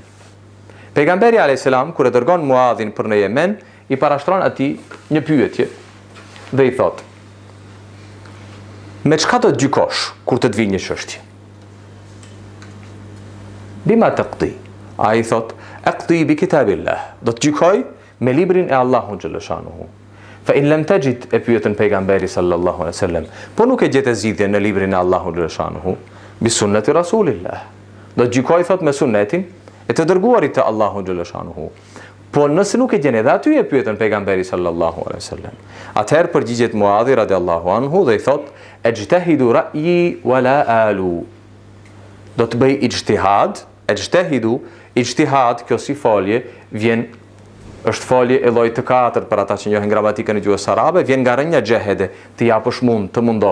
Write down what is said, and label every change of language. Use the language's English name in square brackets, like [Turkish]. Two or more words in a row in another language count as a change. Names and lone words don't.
[Albanian] Pejgamberi [Arabic] عليه السلام [Albanian] kur e dërgon Muadhin për në Yemen, i parashtron atij një pyetje dhe i thot: me çka do të gjykosh kur të vijë një çështje? [Arabic] بما تقضي. [Albanian] Ai thot: [Arabic] أقضي بكتاب الله. [Albanian] Do të gjykoj me librin e Allahut xhaleshanuhu. [Arabic] فإن لم تجد, [Albanian] e pyetën pejgamberi [Arabic] صلى الله عليه وسلم, [Albanian] po nuk e gjetë zgjidhje në librin e Allahut xhaleshanuhu, [Arabic] بسنة رسول الله. [Albanian] Do të gjykoj thot me sunnetin e të dërguarit të Allahut xhaleshanuhu. Po nëse nuk e gjen edhe aty, e pyetën pejgamberi [Arabic] صلى الله عليه وسلم. [Albanian] Atëherë përgjigjet Muadhi [Arabic] رضي الله عنه [Albanian] dhe i thot: [Arabic] أجتهد رأيي ولا آلو. [Albanian] Do të bëj ijtihad, ijtihad, kjo si folje është folje e llojit të katërt për ata që njohin gramatikën e gjuhës arabe, vjen nga rënja xehede, të japësh mund, të mundohesh.